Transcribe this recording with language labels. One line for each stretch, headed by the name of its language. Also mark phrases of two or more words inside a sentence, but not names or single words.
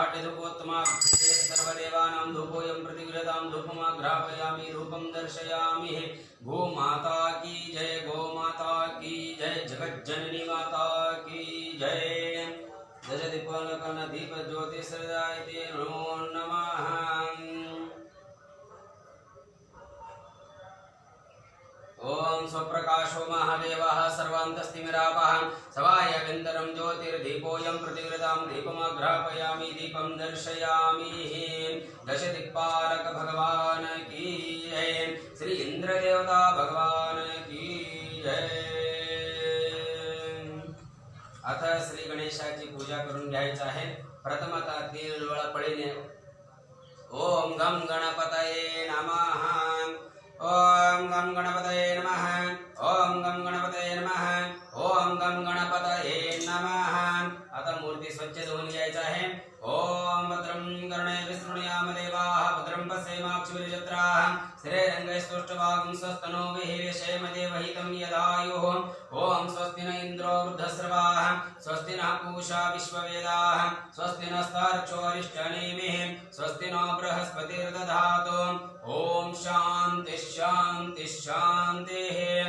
Sanskrit: रसोपेदगंधाट्य धूपोत्तमा सर्वदेवानां धूपोऽयं प्रतिगृहतां धूपमाघ्रापयामि धूपं दर्शयामि
Hindi: गो माता की जय गो माता की जय जगज्जननी माता की जय
Sanskrit: दश दीपोऽलकर्ण दीप ज्योति सदायते नमो नमः ओम स्वप्रकाशो महादेवः सर्वान्तस्तिमिरापः सवायविन्दरं ज्योतिर्दीपोऽयं प्रतिगृहतां दीपमाघ्रापयामि दीपं दर्शयामि
Hindi: दश दिक्पालक भगवान की जय श्री इंद्रदेवता भगवान की जय
Marathi: आता श्री गणेशाची पूजा करून घ्यायची आहे प्रथमतः 3 वेळा पळीने
Sanskrit: ओम गम गणपतये नमः ओम गम गणपतये नमः ओम गम गणपतये नमः ओम गम गणपतये नमः
Marathi: आता मूर्ती स्वच्छ धुवून घ्यायची आहे
Sanskrit: ओम भद्रं कर्णे विष्णुयाम देवाः भद्रं पश्येमाक्षिभिर्यजत्राः श्रीरङ्गैस्तुष्टवागं स्वस्तनो विहिरेशेमदेवहितं यदायुः ओम स्वस्ति न इन्द्रो वृद्धस्रवाः स्वस्ति नः पूषा विश्ववेदाः स्वस्ति नस्तार्क्ष्योऽरिष्टनेमिः स्वस्ति नो बृहस्पतिर्दधातु ओम शांति शांति शांतिः